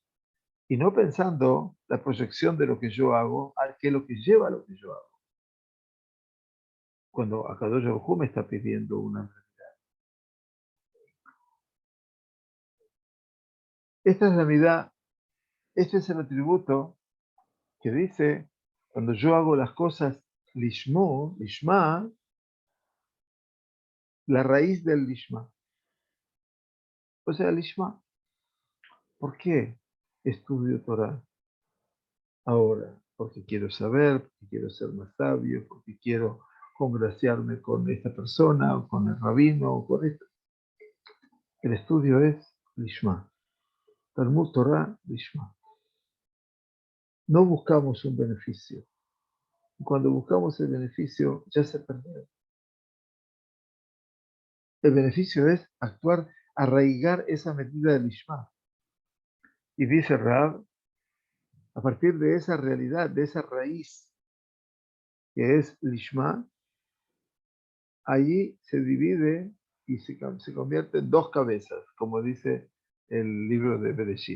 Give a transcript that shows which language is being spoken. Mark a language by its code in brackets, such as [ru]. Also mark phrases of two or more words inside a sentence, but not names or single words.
[es] Y no pensando la proyección de lo que yo hago, a qué es lo que lleva a lo que yo hago. Cuando [he] הקדוש ברוך הוא [es] me está pidiendo una. Esta es la mitad, este es el atributo que dice, cuando yo hago las cosas [he] לשמו לשמה, [es] la raíz del lishma. O sea, lishma. ¿Por qué estudio Torah ahora? Porque quiero saber, porque quiero ser más sabio, porque quiero congraciarme con esta persona, o con el rabino, o con esto. El estudio es lishma. [he] תלמוד תורה לשמה. [es] No buscamos un beneficio. Cuando buscamos el beneficio, ya se perdió. El beneficio es actuar, arraigar esa medida del lishma. Y dice Rab, a partir de esa realidad, de esa raíz que es lishma, allí se divide y se convierte en dos cabezas, como dice el libro de Bereshit.